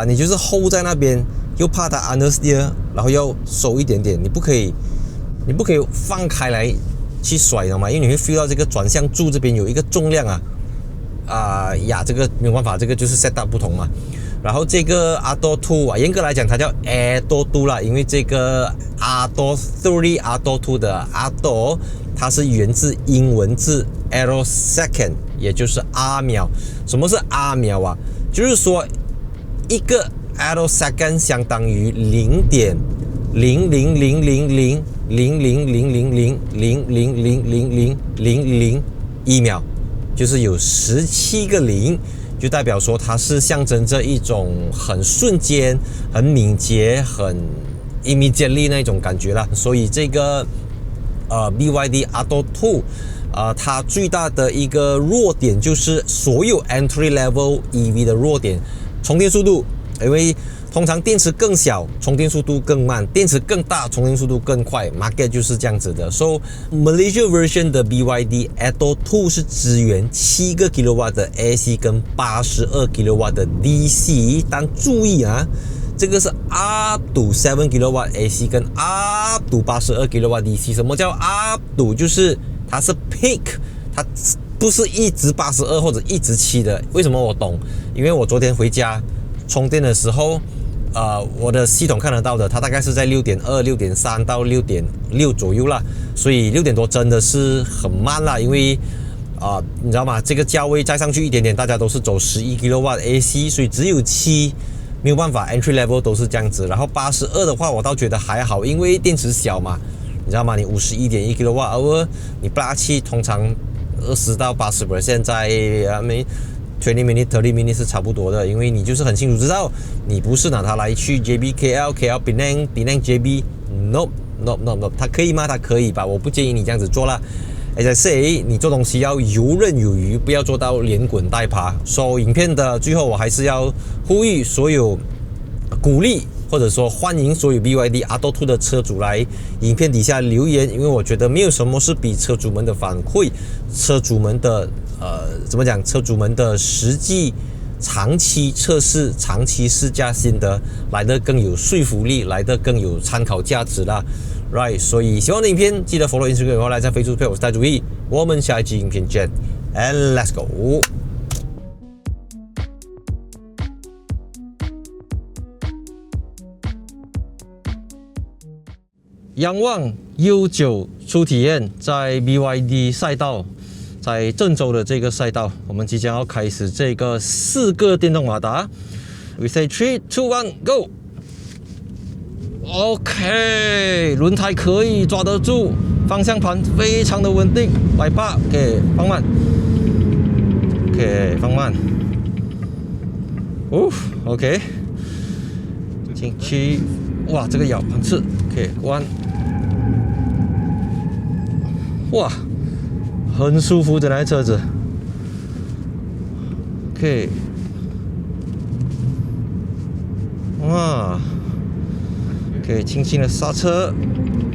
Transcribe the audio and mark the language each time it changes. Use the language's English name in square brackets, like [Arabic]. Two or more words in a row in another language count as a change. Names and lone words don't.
[Chinese] 你就是 hold 在那邊，又怕它 understeer， 然後要收一點點，你不可以放開來去甩的嘛，因為你會 feel 到這個轉向柱這邊有一個重量這個沒有辦法，這個就是 [English] set up [Chinese] 不同嘛。然後這個 Atto 2嚴格來講它叫 Atto 2啦，因為這個 Atto 3、Atto 2 的 Atto 它是源自英文字 Attosecond， 也就是 R 秒。什麼是 R 秒啊？就是說一個 Attosecond 相當於0.000000000000000000001秒，就是有17個零，就代表說它是象徵着一種很瞬間、很敏捷、很 immediately 那種感覺啦。所以這個 BYD Atto 2 它最大的一個弱點就是所有 [English] entry level EV [Chinese] 的弱點，充電速度，因為通常電池更小，充電速度更慢；電池更大，充電速度更快。Market 就是這樣子的。 [English] So Malaysia version [Chinese] 的 BYD Atto 2是支援7個 kW 的 AC 跟82 kW 的 DC， 但注意啊，這個是 [English] up to 7 kW AC [Chinese] 跟 [English] up to 82 kW DC。 [Chinese] 什麼叫 [English] up to？ [Chinese] 就是它是 peak， 它不是一直82或者一直7的。為什麼我懂？因為我昨天回家充電的時候，我的系統看得到的，它大概是在 6.2、6.3 到 6.6 左右啦，所以6點多真的是很慢啦，因為你知道嗎？這個價位再上去一點點，大家都是走11 kW AC， 所以只有7，沒有辦法 [English] entry level [Chinese] 都是這樣子。然後82的話，我倒覺得還好，因為電池小嘛，你知道嗎？你 51.1 kWh， 你87通常20到80%在 [English] 20 minutes 30 minutes [Chinese] 是差不多的，因為你就是很清楚知道，你不是拿它來去 JB KL Penang JB nope， 它可以嗎？它可以吧，我不建議你這樣子做啦。 [English] As I say， [Chinese] 你做東西要游刃有餘，不要做到連滾帶爬。So 影片的最後，我還是要呼籲所有鼓勵或者說歡迎所有 BYD Atto 2的車主來影片底下留言，因為我覺得沒有什麼是比車主們的反饋、車主們的車主們的實際長期測試、長期試駕心得來得更有說服力，來得更有參考價值啦。Right， 所以喜歡的影片記得 follow Instagram， 然後來在 Facebook 配我是戴主義，我們下一期影片見 ， [English] and let's go。 [Chinese] 仰望悠久初體驗，在 BYD 賽道，在鄭州的這個賽道，我們即將要開始這個4個電動馬達。 [English] We say 3, 2, 1, go！ [Chinese] OK， 輪胎可以抓得住，方向盤非常的穩定，來吧 ，OK， 放慢 ，OK， 放慢，哦 ，OK， 進去，哇，這個咬很刺 ，OK， 關，哇，很舒服這台車子 ，OK， 哇。可以輕輕的剎車